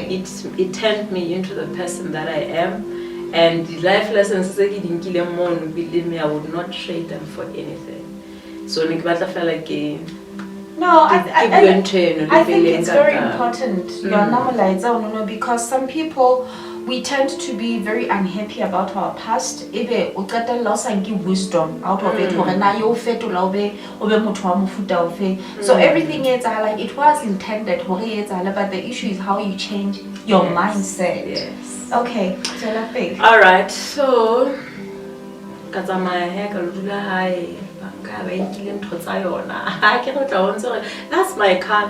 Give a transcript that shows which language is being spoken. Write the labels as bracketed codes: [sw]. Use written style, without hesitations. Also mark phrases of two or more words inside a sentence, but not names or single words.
[en] It turned me into the person that I am. And the life lessons, believe me, I would not trade them for anything. So, no, I think it's very important because some people, we tend to be very unhappy about our past. [st] Ebe o qeta [en] loss and give wisdom out of it. So everything is like it was intended, but the issue is how you change your mindset. Yes. Okay, so all right. So that's my car.